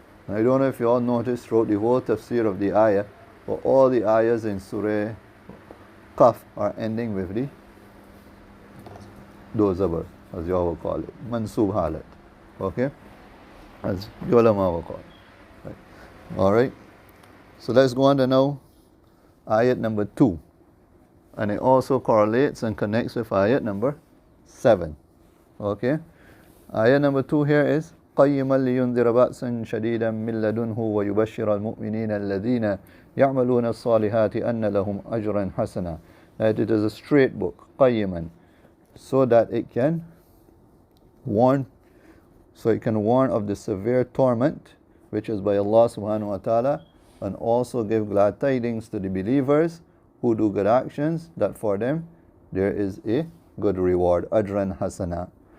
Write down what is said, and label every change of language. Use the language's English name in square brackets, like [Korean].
[English] And I don't know if you all noticed throughout the whole tafsir of the ayah, but all the ayahs in Surah Kahf are ending with the dozabar, as you all will call it, mansub halat. Okay, as the ulama will call it. Right. All right. So let's go on to now ayat number 2, and it also correlates and connects with ayat number 7. Okay, ayat number 2 here is [Arabic] قيما لينذر بأسا شديدا من لدنه ويبشر المؤمنين الذين يعملون الصالحات أن لهم أجرا حسنا. [English] That it is a straight book, قيما, so that it can warn of the severe torment which is by Allah subhanahu wa ta'ala, and also give glad tidings to the believers who do good actions, that for them there is a good reward, ajran hasana.